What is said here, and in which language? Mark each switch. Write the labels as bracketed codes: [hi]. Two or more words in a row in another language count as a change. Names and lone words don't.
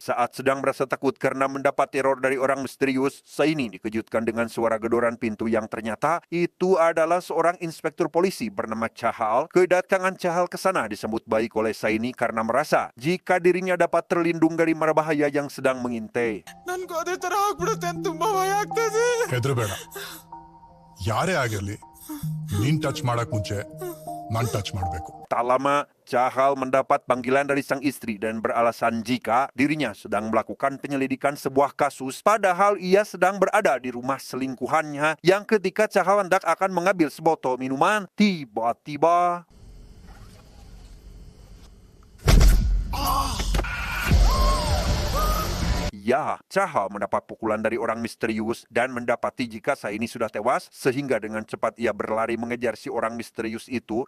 [id] Saat sedang merasa takut karena mendapat teror dari orang misterius, Saini dikejutkan dengan suara gedoran pintu yang ternyata itu adalah seorang inspektur polisi bernama Chahal. Kedatangan Chahal ke sana disambut baik oleh Saini karena merasa jika dirinya dapat terlindung dari mara bahaya yang sedang mengintai. [kn] ಹೆದರಬೇಡ ಯಾರೇ ಆಗಿರ್ಲಿ ನೀನ್ ಟಚ್ ಮಾಡಕ್ ಮುಂಚೆ ನಾನ್ ಟಚ್ ಮಾಡ್ಬೇಕು. [id] Tak lama, Chahal mendapat panggilan dari sang istri dan beralasan jika dirinya sedang melakukan penyelidikan sebuah kasus, padahal ia sedang berada di rumah selingkuhannya yang ketika Chahal hendak akan mengambil sebotol minuman, tiba-tiba ya, Chahal mendapat pukulan dari orang misterius dan mendapati jika Saini sudah tewas, sehingga dengan cepat ia berlari mengejar si orang misterius itu.